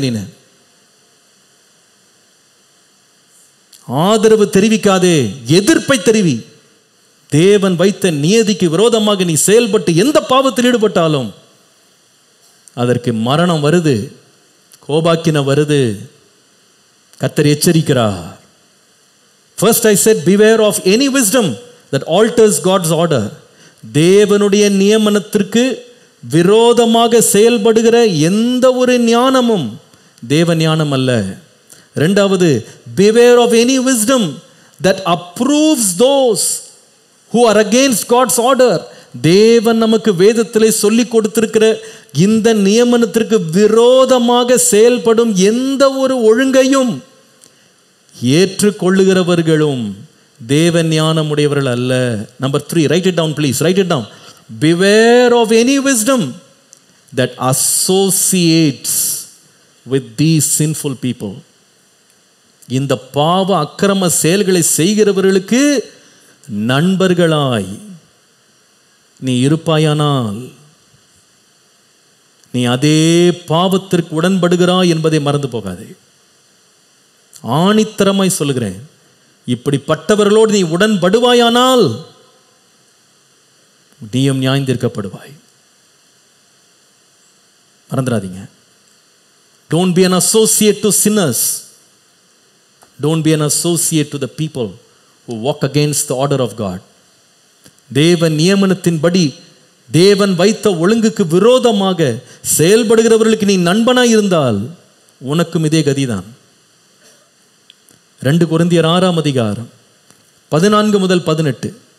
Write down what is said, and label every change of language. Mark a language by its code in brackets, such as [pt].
[ta] நீ ஆதரவு தெரிவிக்காதே, எதிர்ப்பை தெரிவி. தேவன் வைத்த நியதிக்கு விரோதமாக நீ செயல்பட்டு எந்த பாவத்தில் ஈடுபட்டாலும் அதற்கு மரணம் வருது, கோபாக்கின வருது. கர்த்தர் எச்சரிக்கிறார். [en] First I said, beware of any wisdom that alters God's order. [ta] தேவனுடைய நியமனத்திற்கு விரோதமாக செயல்படுகிற எந்த ஒரு ஞானமும் தேவ ஞானம் அல்ல. இரண்டாவது, [en] beware of any wisdom that approves those who are against God's order. [ta] தேவன் நமக்கு வேதத்திலே சொல்லி கொடுத்திருக்கிற இந்த நியமனத்திற்கு விரோதமாக செயல்படும் எந்த ஒரு ஒழுங்கையும் ஏற்றுக்கொள்ளுகிறவர்களும் தேவ ஞானம் உடையவர்கள் அல்ல. [en] Number 3, write it down please, write it down. Beware of any wisdom that associates with these sinful people. [ta] இந்த பாவ அக்கிரம செயல்களை செய்கிறவர்களுக்கு நண்பர்களாய் நீ இருப்பாயானால் நீ அதே பாவத்திற்கு உடன்படுகிறாய் என்பதை மறந்து போகாதே. ஆணித்தரமாய் சொல்லுகிறேன், இப்படிப்பட்டவர்களோடு நீ உடன்படுவாயானால் நீயும் நியாயந்தீர்க்கப்படுவாய். மறந்துடாதீங்க. [en] Don't be an associate to sinners. Don't be an associate to the people who walk against the order of God. [ta] தேவன் நியமனத்தின்படி தேவன் வைத்த ஒழுங்குக்கு விரோதமாக செயல்படுகிறவர்களுக்கு நீ நண்பனாய் இருந்தால் உனக்கும் இதே கதிதான். 2 கொரிந்தியர் 6ஆம் அதிகாரம் 14 முதல் 18.